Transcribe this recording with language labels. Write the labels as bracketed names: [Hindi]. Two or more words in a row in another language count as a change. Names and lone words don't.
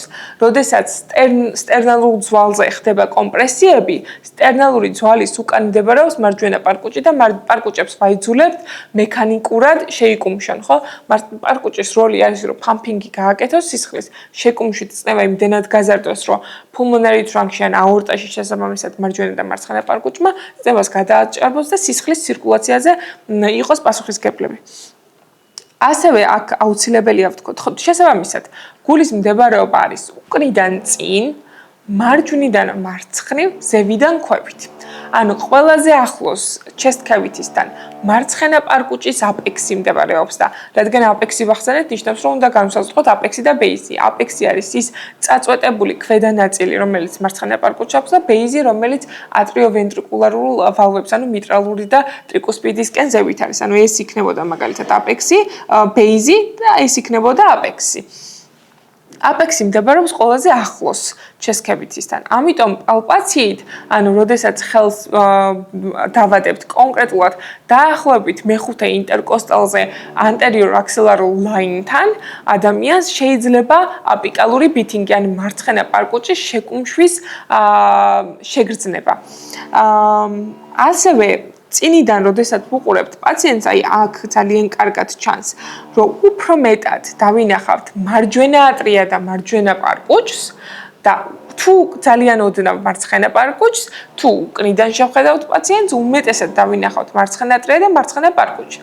[Georgian] როდესაც სტერნალურ ძვალზე ხდება კომპრესიები, სტერნალური ძვალის უკან მდებარეობს მარჯვენა პარკუჭი და პარკუჭებს ვაიძულებთ მექანიკურად შეიკუმშონ, ხო? პარკუჭის როლი არის, რომ პამპინგი გააკეთოს სისხლის, შეკუმშვით წნევა იმდენად გაზარდოს, რომ [English] pulmonary trunk- [Georgian] ში ან აორტაში შესაბამისად მარჯვენა და მარცხენა პარკუჭმა წნევას გადააჭარბოს და სისხლის ცირკულაციაზე იყოს პასუხისმგებლები. ასევე აქ აუცილებელია ვთქვათ, ხო, შესაბამისად, გულის მდებარეობა არის უკრიდან წინ, მარჯვნიდან მარცხნივ, ზევიდან ქვევით. ანუ ყველაზე ახლოს [English] chest cavity- [Georgian] სთან მარცხენა პარკუჭის აპექსი მდებარეობს და რადგან აპექსი ვახსენეთ, ნიშნავს რომ უნდა განვსაზღვროთ აპექსი და ბეიზი. აპექსი არის ის წაწვეტებული ქვედა ნაწილი, რომელიც მარცხენა პარკუჭს აქვს და ბეიზი, რომელიც ატრიოვენტრიკულარულ ვალვებს, ანუ მიტრალური და ტრიკუსპიდისკენ ზევით არის. ანუ ეს იქნებოდა მაგალითად აპექსი, ბეიზი და ეს იქნებოდა აპექსი. აპექსი მდებარეობს ყველაზე ახლოს [English] chest cavity- [Georgian] სთან. ამიტომ პალპაციით, ანუ როდესაც ხელს დავადებთ კონკრეტულად დაახლოებით მეხუთე ინტერკოსტალზე [English] anterior axillary line- [Georgian] თან, ადამიანს შეიძლება აპიკალური ბითინგი, ანუ მარცხენა პარკუჭის შეკუმშვის შეგრძნება. ასევე წინიდან, როდესაც ვუყურებთ პაციენტს, აი აქ ძალიან კარგად ჩანს, რომ უფრო მეტად დავინახავთ მარჯვენა ატრია და მარჯვენა პარკუჭს და თუ ძალიან ოდნავ მარცხენა პარკუჭს, თუ უკნიდან შევხედავთ პაციენტს, უმეტესად დავინახავთ მარცხენა ატრია და მარცხენა პარკუჭი.